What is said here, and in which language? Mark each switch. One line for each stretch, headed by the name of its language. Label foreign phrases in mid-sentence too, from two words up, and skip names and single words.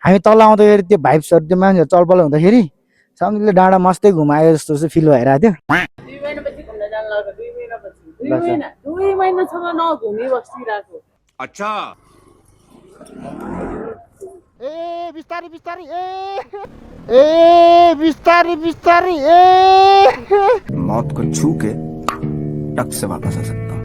Nepali: हामी तल आउँदाखेरि त्यो भाइब्सहरु त्यो मान्छेहरु चलपल हुँदाखेरि सम्झिले डाँडा मस्तै घुमायो जस्तो चाहिँ फिल भइरहेको थियो। 2 महिनापछि घुम्न जान लाग्यो 2 महिनापछि 2 महिनासम्म नघुमी बसिरहेको।
Hindi: अच्छा
Nepali: ए बिस्तारी बिस्तारी ए बिस्तारी बिस्तारी
Hindi: मौत को छू के टक से वापस आ सकता हूँ।